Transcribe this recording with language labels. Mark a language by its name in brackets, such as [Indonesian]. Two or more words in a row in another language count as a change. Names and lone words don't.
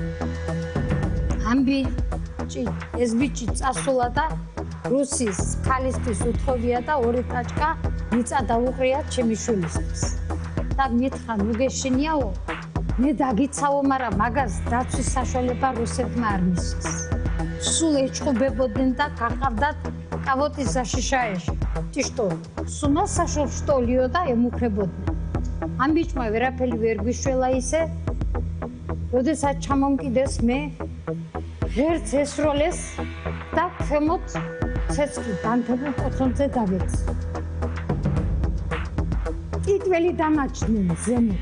[Georgian] ეს ბიჭი წასულა და რუსის ქალისთვის უთხოვია და ორი ტაჭკა მიწა დაუყრია ჩემი შვილისთვის. და მითხრა, ნუ გეშინიაო, მე დაგიცავო, მაგრამ მაგას დაცვის საშუალება რუსეთმა არ მისცეს. სულ ეჭყობებოდნენ და გაყავდათ კავოტის საშიშაეში. [Russian] Ты что, с ума сошел, что ли, [Georgian] და ემუქრებოდნენ. ამ ბიჭმა ვერაფერი ვერ გვიშველა ისე, როდესაც ჩამომკიდეს მე, ღერც ესროლეს და ქვემოთ ცეცხლი განთებულ კოთხონზე დავეც. ტიტველი დამაჩნდნენ ზემოთ.